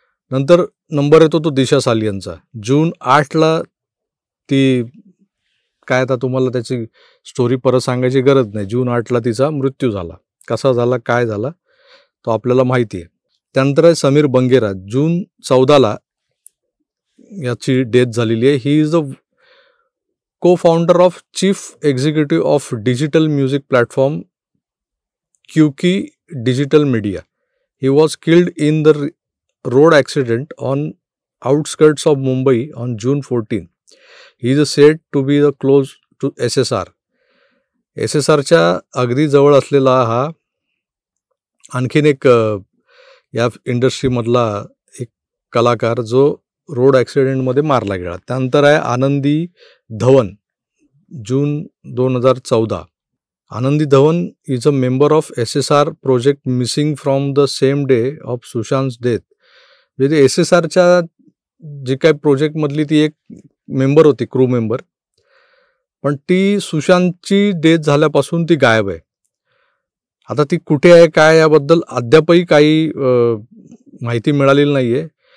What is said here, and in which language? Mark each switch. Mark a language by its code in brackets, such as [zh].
[mr] नंतर नंबर येतो तो दिशा सालियनचा. जून 8ला ती काय आता तुम्हाला त्याची स्टोरी परत सांगायची गरज नाही. जून 8ला तिचा मृत्यू झाला. कसा झाला, काय झाला तो आपल्याला माहिती आहे. त्यानंतर आहे समीर बंगेरा. जून 14ला याची डेथ झालेली आहे. [en] He is a co-founder of chief executive of digital music platform QQ Digital Media. He was killed in the road accident on outskirts of Mumbai on June 14. He is said to be the close to SSR. [mr] SSRच्या अगदी जवळ असलेला हा आणखीन एक या इंडस्ट्रीमधला एक कलाकार जो रोड ॲक्सिडेंटमध्ये मारला गेला. त्यानंतर आहे आनंदी धवन. जून 2014. [en] Anandi Dhawan is a member of SSR project missing from the same day of Sushant death. [mr] म्हणजे SSRच्या जी काही प्रोजेक्टमधली ती एक मेंबर होती, क्रू मेंबर, पण ती सुशांतची डेथ झाल्यापासून ती गायब आहे. आता ती कुठे आहे काय याबद्दल अद्यापही काही माहिती मिळालेली नाही आहे.